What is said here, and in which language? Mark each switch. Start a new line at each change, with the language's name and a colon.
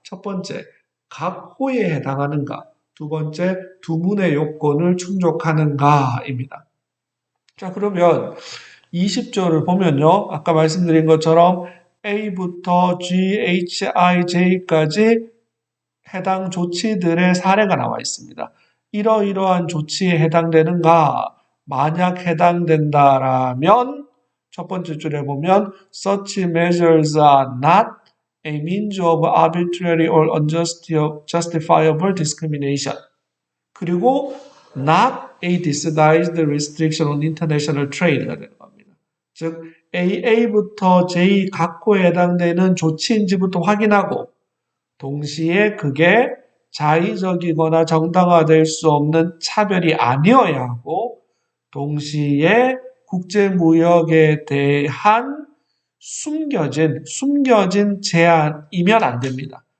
Korean: 첫 번째, 각 호에 해당하는가. 두 번째, 두문의 요건을 충족하는가입니다. 자, 그러면 20조를 보면요. 아까 말씀드린 것처럼 A부터 G, H, I, J까지 해당 조치들의 사례가 나와 있습니다. 이러이러한 조치에 해당되는가? 만약 해당된다라면 첫 번째 줄에 보면
English: such measures are not a means of arbitrary or unjustifiable discrimination. 그리고 not a disguised restriction on international trade가
Korean: 되는 겁니다. 즉 A부터 J 각 호에 해당되는 조치인지부터 확인하고 동시에 그게 자의적이거나 정당화될 수 없는 차별이 아니어야 하고 동시에 국제무역에 대한 숨겨진 제한이면 안 됩니다.